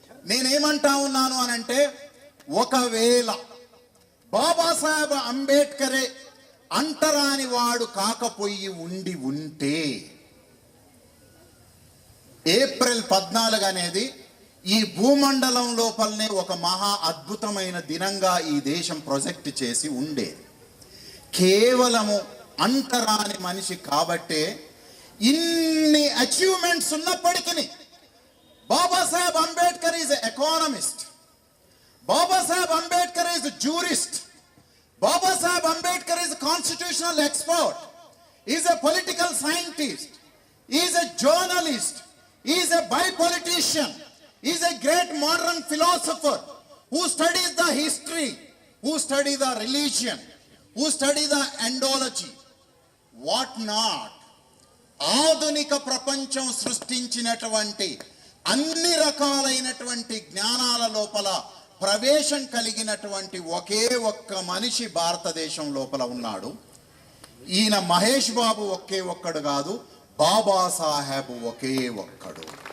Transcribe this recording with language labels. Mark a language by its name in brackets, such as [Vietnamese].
[Telugu] నేనేమంటా ఉన్నాను అనంటే ఒకవేళ బాబాసాహెబ్ అంబేద్కరే అంటరాని వాడు కాకపోయి ఉంటే ఏప్రిల్ 14 అనేది ఈ భూమండలం లోపలనే ఒక మహా అద్భుతమైన దినంగా ఈ దేశం ప్రొజెక్ట్ చేసి ఉండేది. కేవలము అంటరాని మనిషి కాబట్టే ఇన్ని అచీవ్మెంట్స్ ఉన్నప్పటికీ [English] Baba Saheb Ambedkar is an economist. Baba Saheb Ambedkar is a jurist. Baba Saheb Ambedkar is a constitutional expert. He is a political scientist. He is a journalist. He is a bipolitician. He is a great modern philosopher who studies the history, who studies the religion, who studies the endology. What not? [Telugu] ఆధునిక ప్రపంచం సృష్టించినటువంటి అన్ని రకాలైనటువంటి జ్ఞానాల లోపల ప్రవేశం కలిగినటువంటి ఒకే ఒక్క మనిషి భారతదేశం లోపల ఉన్నాడు. ఈయన మహేష్ బాబు ఒకే ఒక్కడు కాదు, బాబాసాహెబ్ ఒకే ఒక్కడు.